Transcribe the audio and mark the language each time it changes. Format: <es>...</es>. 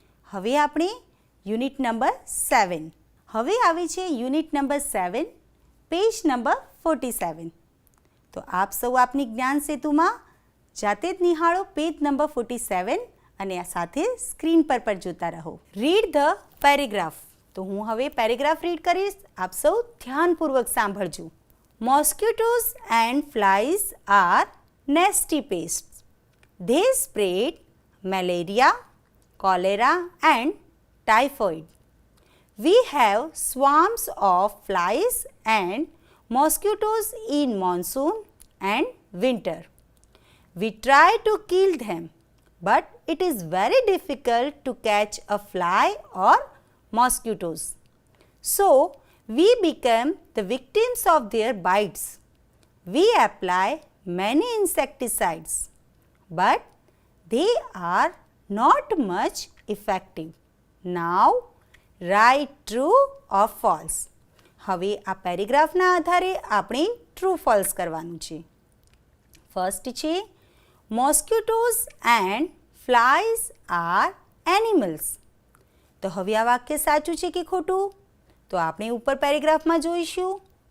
<gu>હવે આપણે unit number 7. હવે આવે છે યુનિટ નંબર 7, પેજ નંબર 47. તો આપ સૌ આપની જ્ઞાન સેતુમાં જાતે જ નિહાળો પેજ નંબર 47 અને આ સાથે સ્ક્રીન પર પણ જોતા રહો.</gu> <en>Read the paragraph.</en> <gu>તો હું હવે પેરેગ્રાફ રીડ કરીશ, આપ સૌ ધ્યાનપૂર્વક સાંભળજો.</gu> <en>Mosquitoes and flies are nasty pests. They spread malaria, cholera and typhoid. We have swarms of flies and mosquitoes in monsoon and winter. We try to kill them, but it is very difficult to catch a fly or mosquitoes. So, we become the victims of their bites. We apply many insecticides, but they are not much effective. Now, write true or false.</en> <gu>હવે આ પેરેગ્રાફના આધારે આપણે true false કરવાનું છે.</gu> <en>First છે mosquitoes and flies are animals.</en> <gu>તો હવે આ વાક્ય સાચું છે કે ખોટું? તો આપણે ઉપર પેરેગ્રાફમાં જોઈશું.</gu>